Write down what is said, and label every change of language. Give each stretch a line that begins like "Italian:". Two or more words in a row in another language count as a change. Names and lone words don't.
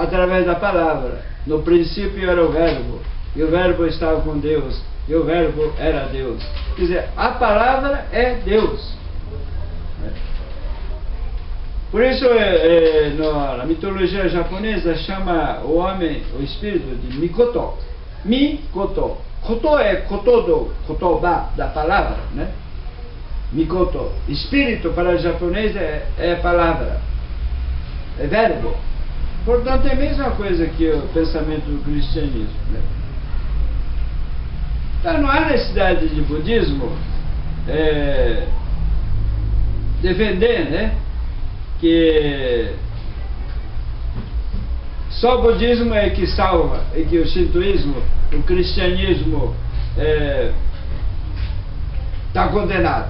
Portuguese: No princípio era o verbo. e o Verbo estava com Deus, e o Verbo era Deus. Quer dizer, a palavra é Deus. Por isso, na mitologia japonesa, chama o homem, o espírito, de Mikoto. Mikoto. Koto é koto do kotoba, da palavra, né? Mikoto. Espírito para o japonês é palavra, é verbo. Portanto, é a mesma coisa que o pensamento do cristianismo, né? Então, não há necessidade de budismo defender, né, que só o budismo é que salva e que o shintoísmo, o cristianismo está condenado.